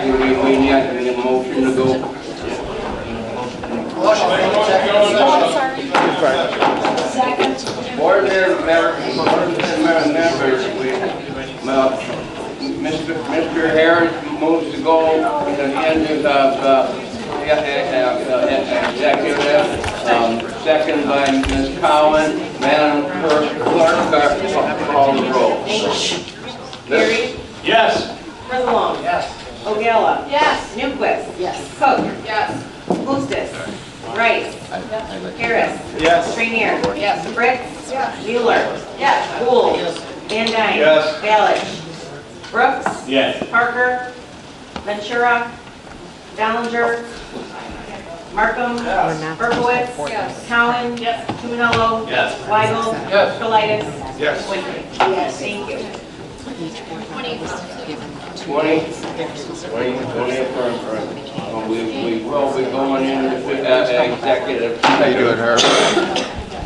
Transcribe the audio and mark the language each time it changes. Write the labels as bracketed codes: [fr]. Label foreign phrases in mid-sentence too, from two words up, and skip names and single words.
[en] We need a motion to go. Board members, Mr. Harris moves to go to the end of executive, second by Ms. Cowan. Madam Clerk, call the roll. Gary? Yes. Furlong? Yes. Ogella? Yes. Newquist? Yes. Cook? Yes. Bustos? Rice? Harris? Yes. Rainier? Yes. Fritz? Yes. Mueller? Yes. Gould? Van Dyne? Yes. Balich? Brooks? Yes. Parker? Ventura? Ballinger? Markham? Berkowitz? Yes. Cowan? Yes. Tuminello? Yes. Weigel? Yes. Politis? Yes. Wickman? Yes. Thank you. 20 affirmative. We will be going into executive. How you doing, Herb?